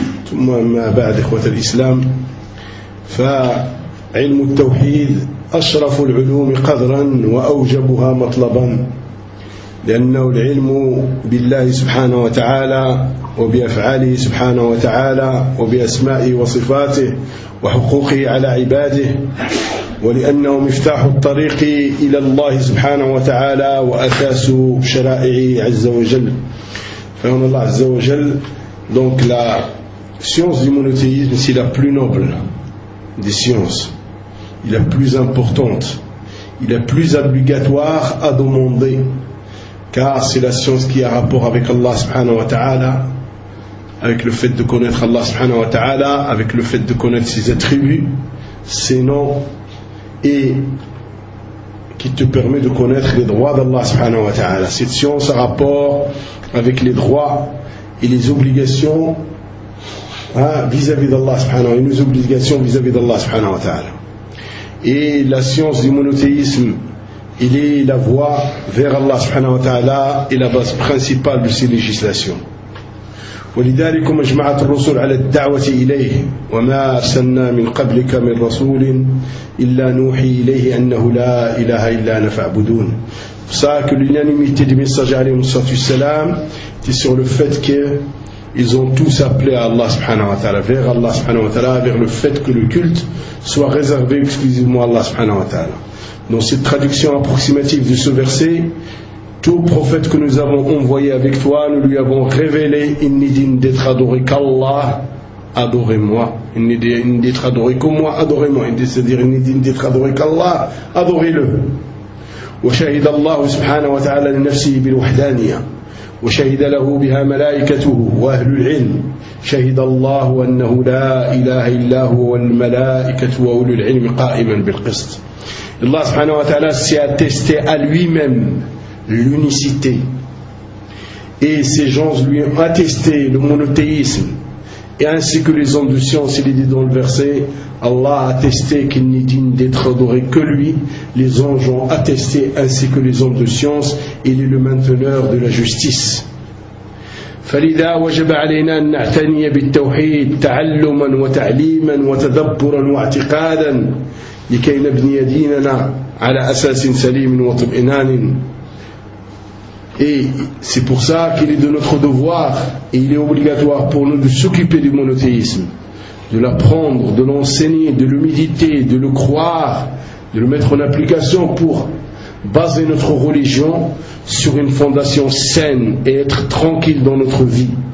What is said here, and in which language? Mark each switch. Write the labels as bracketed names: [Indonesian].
[Arabic] ثم ما بعد، إخوة الإسلام، فعلم التوحيد أشرف العلوم قدرا وأوجبها مطلبا، لأنه العلم بالله سبحانه وتعالى وبأفعاله سبحانه وتعالى وبأسمائه وصفاته وحقوقه على عباده، ولأنه مفتاح الطريق إلى الله سبحانه وتعالى وأساس شرائعه عز وجل. فهنا الله عز وجل [French] donc la science du monothéisme c'est la plus noble des sciences, il est plus importante, il est plus obligatoire à demander, car c'est la science qui a rapport avec Allah subhanahu wa ta'ala, avec le fait de connaître Allah subhanahu wa ta'ala, avec le fait de connaître ses attributs, ses noms, et qui te permet de connaître les droits d'Allah subhanahu wa ta'ala. Cette science a rapport avec les droits et les obligations vis-à-vis d'Allah subhanahu wa ta'ala, et nos obligations vis-à-vis d'Allah subhanahu wa ta'ala. Et la science du monothéisme, il est la voie vers Allah subhanahu wa ta'ala et la base principale de ses législations. [Arabic] ولذلك مجمعات الرسول على الدعوة إليه وما أرسلنا من قبلك من رسول إلا نوحي إليه أنه لا إله إلا أنا فاعبدون. [French] Ça que l'unanimité du messager alayhi salam c'est sur le fait qu'ils ont tous appelé à Allah subhanahu wa ta'ala, vers Allah subhanahu wa ta'ala, vers le fait que le culte soit réservé exclusivement à Allah subhanahu wa ta'ala. Dans cette traduction approximative de ce verset, tout prophète que nous avons envoyé avec toi, nous lui avons révélé, il n'est digne d'être adoré qu'Allah, adorez-moi. Il n'est digne d'être adoré que moi, adorez-moi. C'est-à-dire, il n'est digne d'être adoré qu'Allah, adorez-le. [Arabic] وشهد الله سبحانه وتعالى لنفسه بالوحدانية وشهد له بها ملائكته وأهل العلم شهد الله أنه لا إله إلا هو والملائكة وأولو العلم قائما بالقسط. [French] Allah subhanahu wa ta'ala s'est attesté à lui-même l'unicité. Et ces gens lui ont attesté le monothéisme. Et ainsi que les hommes de science, il est dit dans le verset, Allah a attesté qu'il n'est digne d'être adoré que lui. Les anges ont attesté ainsi que les hommes de science. Il est le mainteneur de la justice. [Arabic] فلذا وجب علينا أن نعتني بالتوحيد تعلما وتعليما وتدبرا واعتقادا لكي نبني ديننا على أساس سليم وطمئنان. [French] Et c'est pour ça qu'il est de notre devoir et il est obligatoire pour nous de s'occuper du monothéisme, de l'apprendre, de l'enseigner, de le méditer, de le croire, de le mettre en application pour baser notre religion sur une fondation saine et être tranquille dans notre vie.